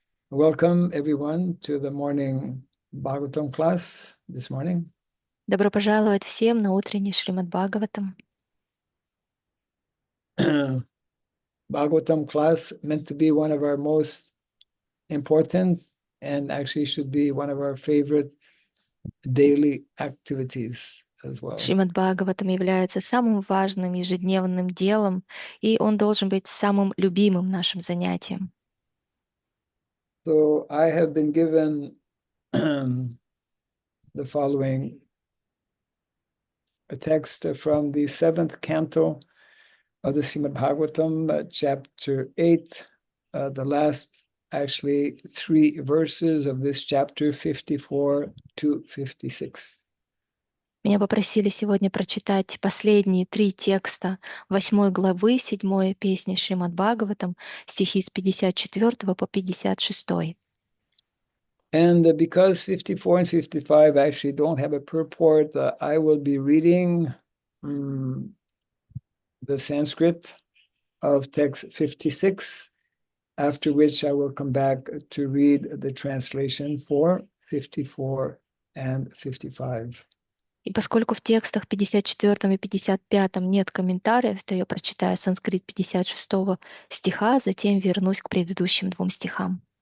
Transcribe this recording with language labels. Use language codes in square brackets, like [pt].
[en] Welcome everyone to the morning Bhagavatam class this morning. [ru] Добро пожаловать всем на утренний Шримад Бхагаватам. [en] Bhagavatam class meant to be one of our most important and actually should be one of our favorite daily activities as well. [ru] Шримад Бхагаватам является самым важным ежедневным делом, и он должен быть самым любимым нашим занятием. [en] So I have been given the following a text from the 7th canto of the Srimad Bhagavatam, chapter 8, the last actually 3 verses of this chapter, 54 to 56. [ru] Меня попросили сегодня прочитать последние 3 текста 8 главы 7 песни Шримад Бхагаватам, стихи с 54 по 56. [en] And because 54 and 55 actually don't have a purport, I will be reading the Sanskrit of text 56, after which I will come back to read the translation for 54 and 55. [ru] И поскольку в текстах 54 и 55 нет комментариев, то я прочитаю санскрит 56 стиха, затем вернусь к предыдущим 2 стихам.